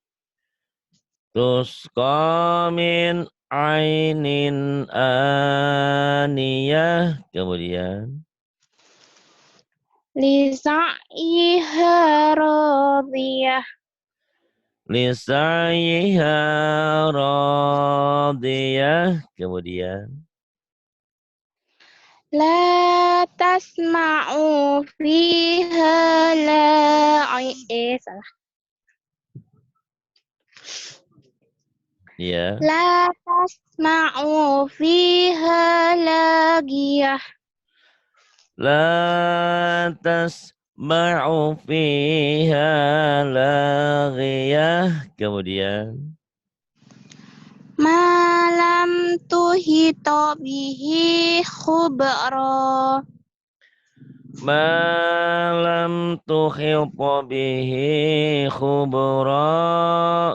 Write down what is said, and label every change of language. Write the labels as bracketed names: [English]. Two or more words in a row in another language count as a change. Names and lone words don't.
[Arabic] تسقى من عين آنية. Kemudian. لسعيها راضية. لسعيها راضية. [Indonesian] Kemudian. [Arabic] لا تسمع فيها صلاة. [Indonesian] Ya. [Arabic] لا تسمع فيها لاغية. لا تسمع فيها لاغية. [Indonesian] Kemudian. [Arabic] ما لم تحط به خبرا. ما لم تحط به خبرا.